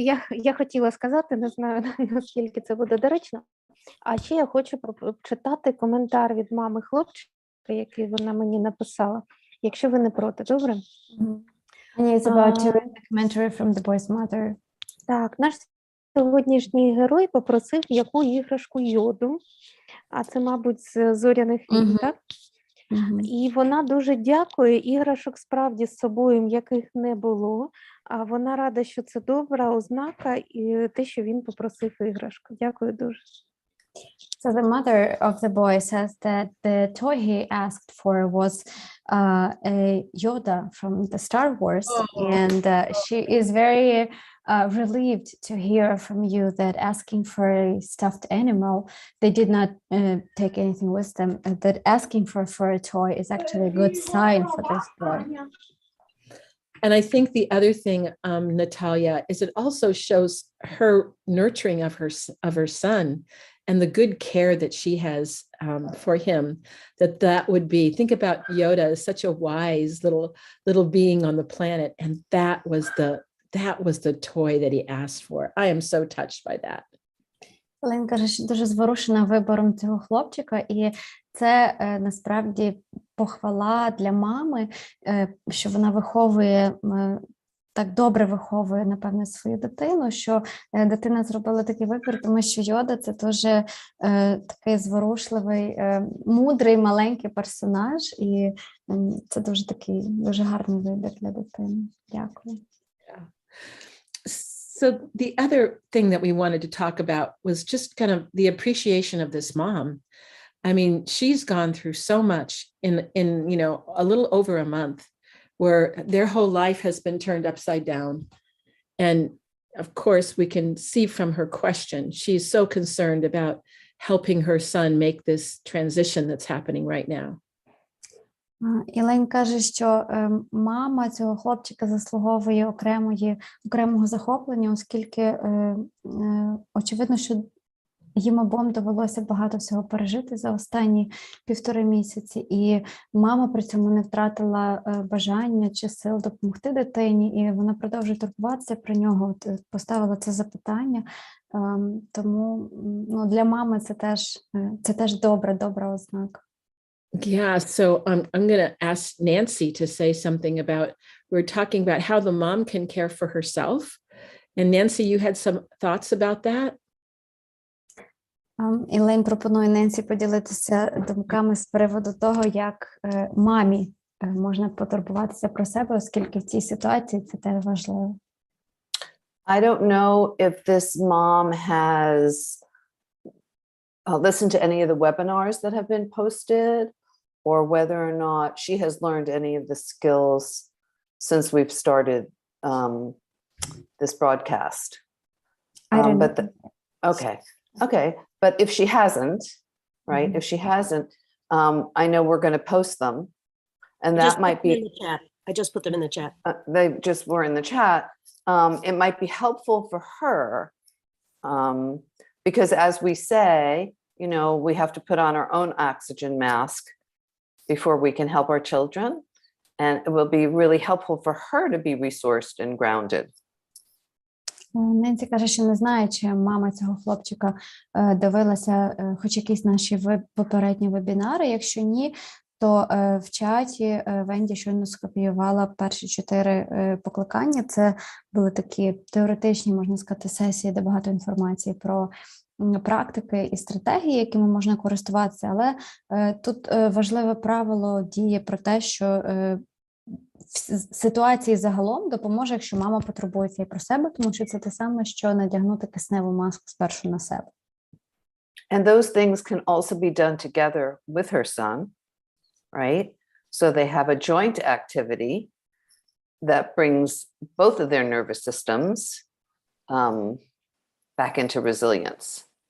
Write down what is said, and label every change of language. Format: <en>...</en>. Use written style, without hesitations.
<uk>Я хотіла сказати, не знаю, наскільки це буде доречно, а ще я хочу прочитати коментар від мами хлопчика, який вона мені написала, якщо ви не проти, добре?</uk> <en>It's about to read the commentary from the boy's mother.</en> <uk>Так, наш сьогоднішній герой попросив яку іграшку йоду, а це, мабуть, з зоряних війн, так? І вона дуже дякує, іграшок справді з собою м'яких не було, а вона рада, що це добра ознака і те, що він попросив іграшку. Дякую дуже.</uk> <en>So the mother of the boy says that the toy he asked for was a Yoda from the Star Wars, and she is very relieved to hear from you that asking for a stuffed animal, they did not take anything with them, that asking for a toy is actually a good sign for this boy. And I think the other thing, Natalia, is it also shows her nurturing of her son and the good care that she has for him, that would be, think about Yoda as such a wise little being on the planet, and that was the toy that he asked for. I am so touched by that.</en> <uk>Елен каже, що дуже зворушена вибором цього хлопчика, і це насправді похвала для мами, що вона виховує, так добре виховує, напевне, свою дитину, що дитина зробила такий вибір, тому що Йода – це дуже такий зворушливий, мудрий, маленький персонаж, і це дуже такий, дуже гарний вибір для дитини. Дякую.</uk> <en>So the other thing that we wanted to talk about was just kind of the appreciation of this mom. I mean, she's gone through so much in you know, a little over a month, where their whole life has been turned upside down. And of course, we can see from her question, she's so concerned about helping her son make this transition that's happening right now.</en> <uk>Ілень каже, що мама цього хлопчика заслуговує окремого захоплення, оскільки очевидно, що їм обом довелося багато всього пережити за останні 1,5 місяці, і мама при цьому не втратила бажання чи сил допомогти дитині, і вона продовжує турбуватися про нього, поставила це запитання. Тому для мами це теж добра ознака.</uk> <en>Yeah, so I'm going to ask Nancy to say something about, we're talking about how the mom can care for herself. And Nancy, you had some thoughts about that?</en> <uk>Ілейн пропонує Ненсі поділитися думками з приводу того, як мамі можна потурбуватися про себе, оскільки в цій ситуації це теж важливо.</uk> <en>I don't know if this mom has listened to any of the webinars that have been posted, or whether or not she has learned any of the skills since we've started this broadcast. I don't know. Okay. But if she hasn't, right? If she hasn't, I know we're going to post them, and that might be in the chat. I just put them in the chat. They just were in the chat. It might be helpful for her, because as we say, you know, we have to put on our own oxygen mask before we can help our children, and it will be really helpful for her to be resourced and grounded.</en> <uk>Ненсі каже, що не знає, чи мама цього хлопчика дивилася хоч якісь наші попередні вебінари. Якщо ні, то в чаті Венді щойно скопіювала перші 4 покликання. Це були такі теоретичні, можна сказати, сесії, де багато інформації про практики і стратегії, якими можна користуватися. Але тут важливе правило діє про те, що в ситуації загалом допоможе, якщо мама потурбується і про себе, тому що це те саме, що надягнути кисневу маску спершу на себе.</uk> <en>And those things can also be done together with her son, right? So they have a joint activity that brings both of their nervous systems back into resilience.</en>